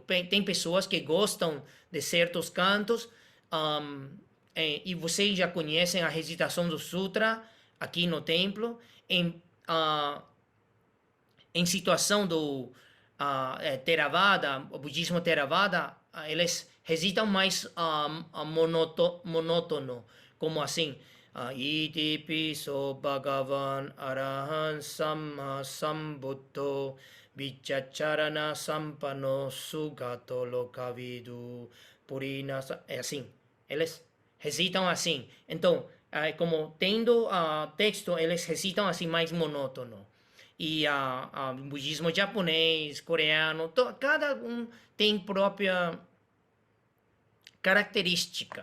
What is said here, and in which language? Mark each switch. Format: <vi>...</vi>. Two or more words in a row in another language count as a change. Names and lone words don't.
<pt>Tem pessoas que gostam de certos cantos, e vocês já conhecem a recitação do sutra aqui no templo. Em situação do Theravada, o budismo Theravada, eles recitam mais monótono, como assim:</pt> <pi>Iti piso Bhagavan Arahan Samma Sambuddho Vichacharana Sampano Sugato Lokavidu Purina.</pi> <pt>É assim, eles recitam assim. Então, como tendo texto, eles recitam assim mais monótono. E o budismo japonês, coreano, cada um tem própria característica.</pt>